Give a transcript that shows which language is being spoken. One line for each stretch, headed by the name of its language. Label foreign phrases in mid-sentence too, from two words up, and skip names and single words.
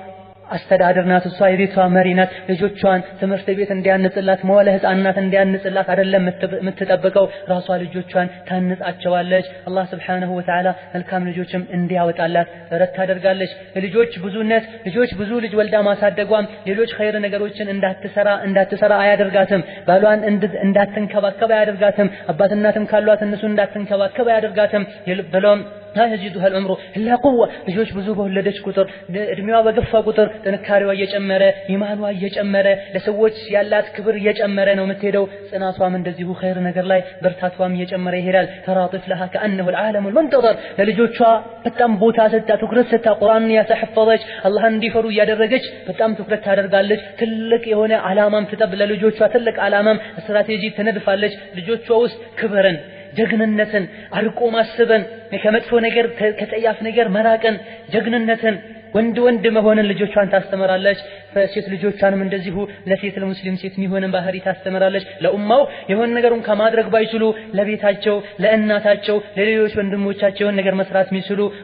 Amharic: አስተዳደር ናት። እሷ የቤቷ መሪ ናት። ልጆቿን ትምህርት ቤት እንዲያንጽላት መዋለ ህፃናት እንዲያንጽላት አይደለም የምትጠብቀው፣ ራሷ ልጆቿን ታንጻቸዋለች። አላህ
Arabic: سبحانه وتعالى
Amharic: መልካም ልጆችም እንዲያወጣላት ጥረት ታደርጋለች። ልጆች ብዙነት ልጆች ብዙ ልጅ ወልዳ ማሳደጓም ሌሎች ኸይር ነገሮችን እንዳትሰራ አያደርጋትም። ባሏን እንዳትንከባከብ አያደርጋትም። አባት እናትም ካሏት እነሱ እንዳትንከባከብ አያደርጋትም። ብሎም
Arabic: لا يزيدها العمر إلا قوة
Amharic: ልጆች ብዙ በወለደች ቁጥር እድሜዋ በገፋ ቁጥር ጥንካሬዋ እየጨመረ ኢማኗ እየጨመረ ለሰዎች ያላት ክብር እየጨመረ ነው የምትሄደው። ጽናቷም እንደዚሁ ኸይር ነገር ላይ በርታቷም እየጨመረ ይሄዳል። ተራጥፍ
Arabic: لها كأنه العالم المنتظر
Amharic: ለልጆቿ በጣም ቦታ ሰጣ ትኩረት ሰጣ ቁርአንን ያተሐፈዘች አላህን እንዲፈሩ እያደረገች በጣም ትኩረት ታደርጋለች። ትልቅ የሆነ ዓላማም ለልጆቿ ትልቅ ዓላማም ስትራቴጂ ትነድፋለች። ልጆቿ ውስጥ ክብርን ጀግንነትን አርቆ ማስበን ከመጥፎ ነገር ከጠያፍ ነገር መራቅን ጀግንነትን ወንድ መሆንን ልጆቿን ታስተምራለች። ሴት ልጆቿንም እንደዚሁ ለሴት ለሙስሊም ሴት የሚሆንን ባህሪ ታስተምራለች። ለኡማው የሆነ ነገሩን ከማድረግ ባይችሉ ለቤታቸው ለእናታቸው ለሌሎች ወንድሞቻቸው ነገር መስራት የሚችሉ